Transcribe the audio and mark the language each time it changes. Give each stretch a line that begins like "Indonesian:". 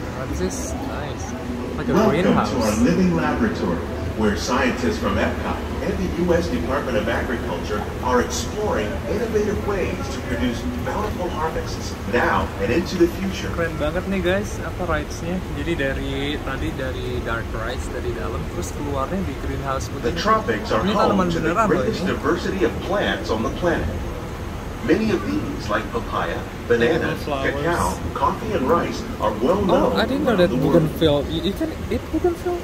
English: This is nice, like a greenhouse. Welcome to our living laboratory, where scientists from Epcot and the U.S. Department of Agriculture are exploring innovative ways to produce bountiful harvests now and into the future.
Indonesian: Keren banget nih guys, apa rides-nya? Jadi dari dark rides dari dalam, terus keluarnya di greenhouse.
English: The tropics are home to the greatest diversity of plants on the planet. Many of these, like papaya, banana, cacao, coffee, and rice, are well known. Oh, I didn't know that bougainville. You can eat bougainville?